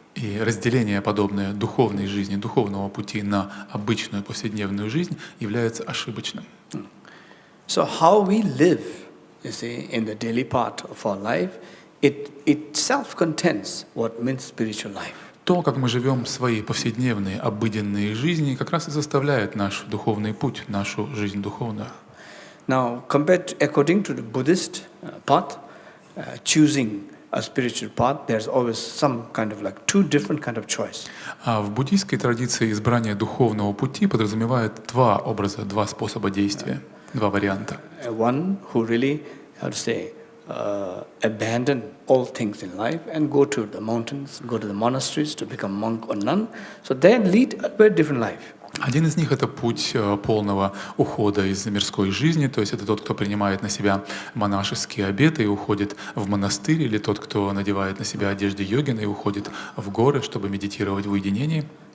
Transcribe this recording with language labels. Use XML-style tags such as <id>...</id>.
<ru>И разделение подобное духовной жизни, духовного пути на обычную повседневную жизнь является ошибочным.</ru> <en>So how we live, you see, in the daily part of our life, it itself contains what means spiritual life.</en> <ru>То, как мы живем свои повседневные, обыденные жизни, как раз и составляет наш духовный путь, нашу жизнь духовную.</ru> <en>Now, according to the Buddhist path, choosing a spiritual path, there's always some kind of like two different kind of choice.</en> <ru>В буддийской традиции избрание духовного пути подразумевает два образа, два способа действия, два варианта.</ru> <en>One who really, how to say, abandon all things in life and go to the mountains, go to the monasteries to become monk or nun. So they lead a very different life.</en> <ru>Один из них — это путь полного ухода из мирской жизни, то есть это тот, кто принимает на себя монашеские обеты и уходит в монастырь, или тот, кто надевает на себя одежды йогина и уходит в горы, чтобы медитировать в уединении.</ru>